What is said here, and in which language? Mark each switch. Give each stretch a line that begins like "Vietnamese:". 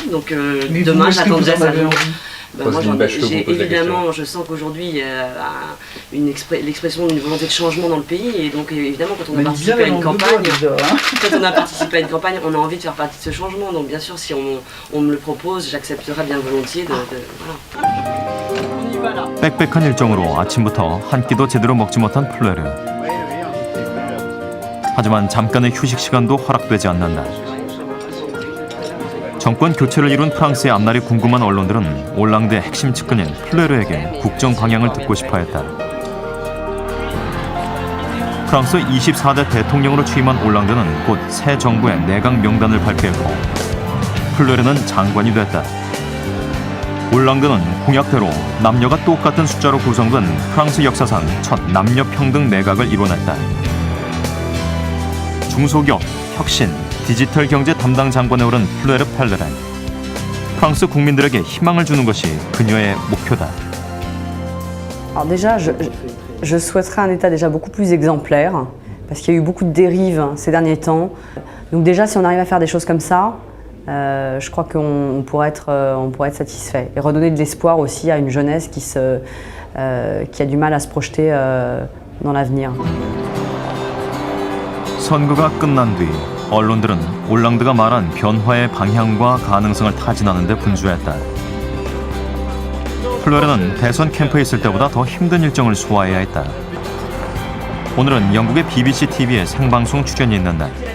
French: Donc demain, j'attends déjà sa réponse. Moi, évidemment, je sens qu'aujourd'hui, il y a l'expression d'une volonté de changement dans le pays, et donc évidemment, quand on a participé à une campagne, on a envie de faire partie de ce changement. Donc bien sûr, si on me le propose, j'accepterai bien volontiers voilà.
Korean: 빽빽한 일정으로 아침부터 한 끼도 제대로 먹지 못한 플레르. 하지만 잠깐의 휴식 시간도 허락되지 않는다. 정권 교체를 이룬 프랑스의 앞날이 궁금한 언론들은 올랑드의 핵심 측근인 플레르에게 국정 방향을 듣고 싶어했다. 프랑스 24대 대통령으로 취임한 올랑드는 곧 새 정부의 내각 명단을 발표했고 플레르는 장관이 됐다. 올랑드는 공약대로 남녀가 똑같은 숫자로 구성된 프랑스 역사상 첫 남녀 평등 내각을 이뤄냈다. 중소기업, 혁신, 디지털 경제 담당 장관에 오른 플레르 펠레렌. 프랑스 국민들에게 희망을 주는 것이 그녀의 목표다.
French: Alors déjà, je souhaiterais un État déjà beaucoup plus exemplaire, parce qu'il y a eu beaucoup de dérives ces derniers temps. Donc déjà, si on arrive à faire des choses comme ça, je crois qu'on pourrait être satisfait. Et redonner de l'espoir aussi à une jeunesse qui a du mal à se projeter dans l'avenir.
Korean: 선거가 끝난 뒤 언론들은 올랑드가 말한 변화의 방향과 가능성을 타진하는 데 분주했다. 플레르는 대선 캠프에 있을 때보다 더 힘든 일정을 소화해야 했다. 오늘은 영국의 BBC TV의 생방송 출연이 있는다.